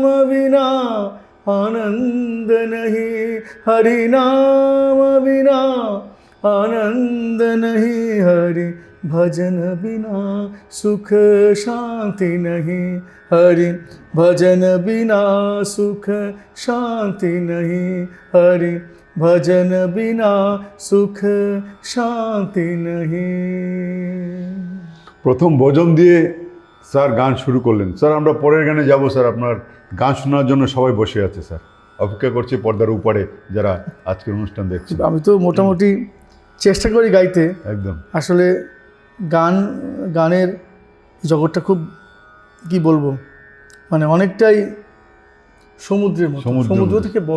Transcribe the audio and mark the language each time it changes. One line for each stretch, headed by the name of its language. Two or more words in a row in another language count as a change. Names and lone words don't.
Hindi: बिना आनंद नहीं, हरि नाम बिना आनंद नहीं, हरि भजन बिना सुख शांति नहीं, हरि भजन बिना सुख शांति नहीं, हरि भजन बिना सुख शांति नहीं।
Bangla: প্রথম ভজন দিয়ে স্যার গান শুরু করলেন। স্যার, আমরা পরের গানে যাব। স্যার, আপনার গান শোনার জন্য সবাই বসে আছে স্যার, অপেক্ষা করছে পর্দার উপরে যারা আজকের অনুষ্ঠান দেখছে। আমি তো মোটামুটি চেষ্টা করি গাইতে। একদম আসলে গানের জগৎটা খুব কি বলবো, মানে অনেকটাই সমুদ্রের মতো, সমুদ্র থেকে বড়।